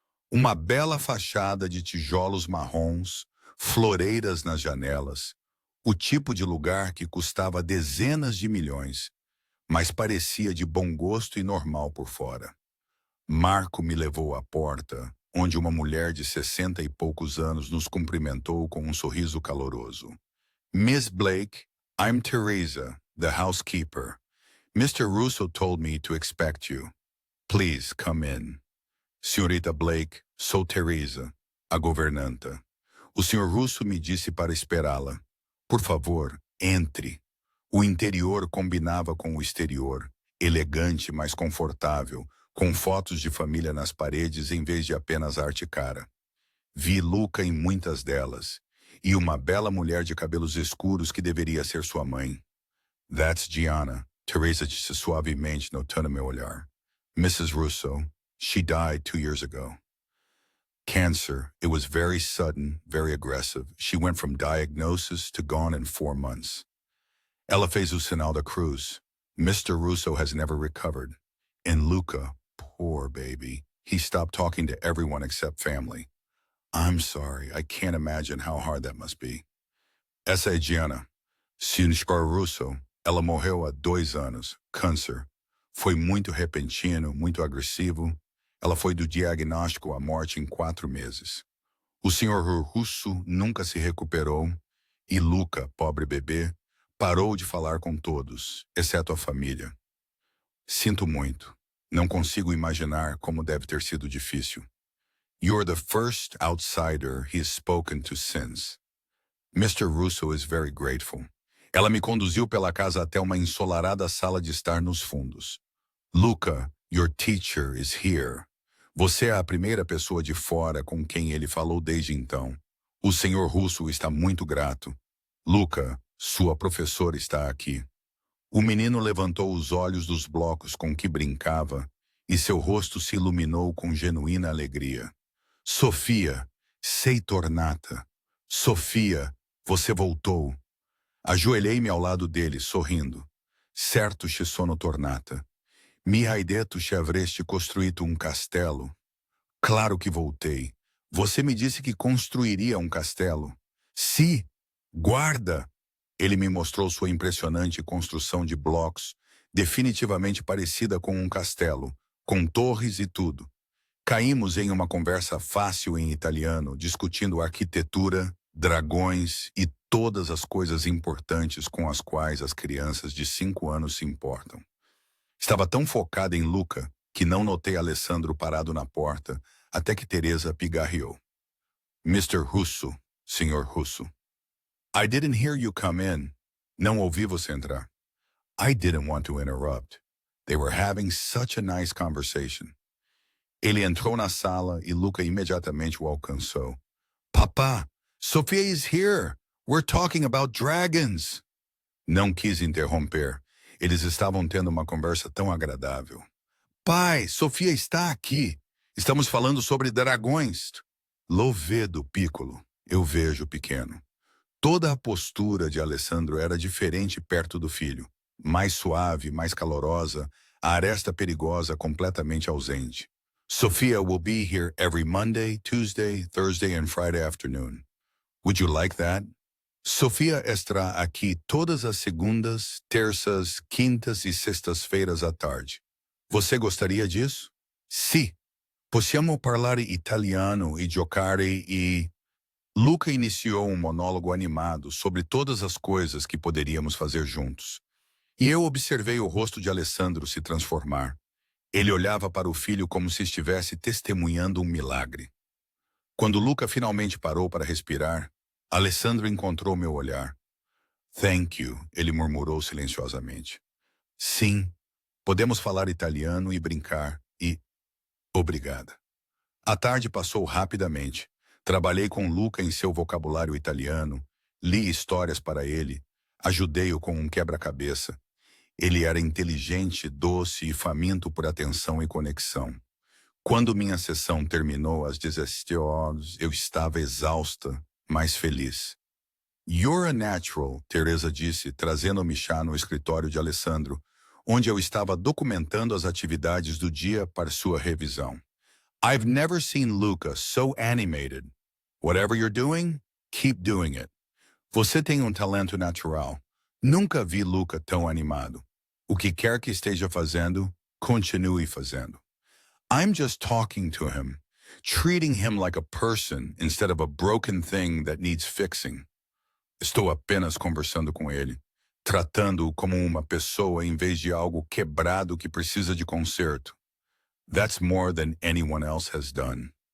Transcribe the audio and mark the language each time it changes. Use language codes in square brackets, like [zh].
[pt] Uma bela fachada de tijolos marrons, floreiras nas janelas, o tipo de lugar que custava dezenas de milhões, mas parecia de bom gosto e normal por fora. Marco me levou à porta, onde uma mulher de 60 e poucos anos nos cumprimentou com um sorriso caloroso. [en] Miss Blake, I'm Teresa, the housekeeper. Mr. Russo told me to expect you. Please come in. [pt] Senhorita Blake, sou Teresa, a governanta. O Sr. Russo me disse para esperá-la. Por favor, entre. O interior combinava com o exterior, elegante, mas confortável, com fotos de família nas paredes em vez de apenas arte cara. Vi Luca em muitas delas, e uma bela mulher de cabelos escuros que deveria ser sua mãe. [en] That's Gianna, [pt] Teresa disse suavemente, notando meu olhar. Mrs. [en] Russo, she died 2 years ago. Cancer. It was very sudden, very aggressive. She went from diagnosis to gone in 4 months. [pt] Ela fez o sinal da cruz. [en] Mr. Russo has never recovered. And Luca, poor baby, he stopped talking to everyone except family. I'm sorry, I can't imagine how hard that must be. [pt] Essa é Gianna. Senhor Russo, ela morreu há 2 anos, câncer. Foi muito repentino, muito agressivo. Ela foi do diagnóstico à morte em 4 meses. O Sr. Russo nunca se recuperou e Luca, pobre bebê, parou de falar com todos, exceto a família. Sinto muito. Não consigo imaginar como deve ter sido difícil. [en] You're the first outsider he's spoken to since. Mr. Russo is very grateful. [pt] Ela me conduziu pela casa até uma ensolarada sala de estar nos fundos. [en] Luca, your teacher is here. [pt] Você é a primeira pessoa de fora com quem ele falou desde então. O Sr. Russo está muito grato. Luca, sua professora está aqui. O menino levantou os olhos dos blocos com que brincava e seu rosto se iluminou com genuína alegria. [it] Sofia, sei tornata. Sofia, [pt] você voltou. Ajoelhei-me ao lado dele, sorrindo. [it] Certo ci sono tornata. Mi hai detto che avresti costruito [pt] um castelo. Claro que voltei. Você me disse que construiria um castelo. Sim, [it] guarda! [pt] Ele me mostrou sua impressionante construção de blocos, definitivamente parecida com um castelo, com torres e tudo. Caímos em uma conversa fácil em italiano, discutindo arquitetura, dragões e todas as coisas importantes com as quais as crianças de 5 anos se importam. Estava tão focada em Luca que não notei Alessandro parado na porta até que Teresa pigarreou. [en] Mr. Russo, Sr. Russo. I didn't hear you come in. [pt] Não ouvi você entrar. [en] I didn't want to interrupt. They were having such a nice conversation. [pt] Ele entrou na sala e Luca imediatamente o alcançou. [en] Papá, Sophia is here. We're talking about dragons. [pt] Não quis interromper. Eles estavam tendo uma conversa tão agradável. Pai, Sofia está aqui. Estamos falando sobre dragões. [it] Lo vedo, piccolo. [pt] Eu vejo, pequeno. Toda a postura de Alessandro era diferente perto do filho. Mais suave, mais calorosa, a aresta perigosa completamente ausente. [en] Sophia will be here every Monday, Tuesday, Thursday and Friday afternoon. Would you like that? [pt] Sofia estará aqui todas as segundas, terças, quintas e sextas-feiras à tarde. Você gostaria disso? [it] Sì. Possiamo parlare italiano e giocare e... [pt] Luca iniciou um monólogo animado sobre todas as coisas que poderíamos fazer juntos. E eu observei o rosto de Alessandro se transformar. Ele olhava para o filho como se estivesse testemunhando um milagre. Quando Luca finalmente parou para respirar, Alessandro encontrou meu olhar. [en] Thank you, [pt] ele murmurou silenciosamente. Sim, podemos falar italiano e brincar e... Obrigada. A tarde passou rapidamente. Trabalhei com Luca em seu vocabulário italiano, li histórias para ele, ajudei-o com um quebra-cabeça. Ele era inteligente, doce e faminto por atenção e conexão. Quando minha sessão terminou às 17 horas, eu estava exausta, mas feliz. [en] You're a natural, [pt] Teresa disse, trazendo-me chá no escritório de Alessandro, onde eu estava documentando as atividades do dia para sua revisão. [en] I've never seen Luca so animated. Whatever you're doing, keep doing it. [pt] Você tem um talento natural. Nunca vi Luca tão animado. O que quer que esteja fazendo, continue fazendo. [en] I'm just talking to him, treating him like a person instead of a broken thing that needs fixing. [pt] Estou apenas conversando com ele, tratando-o como uma pessoa em vez de algo quebrado que precisa de conserto. [en] That's more than anyone else has done.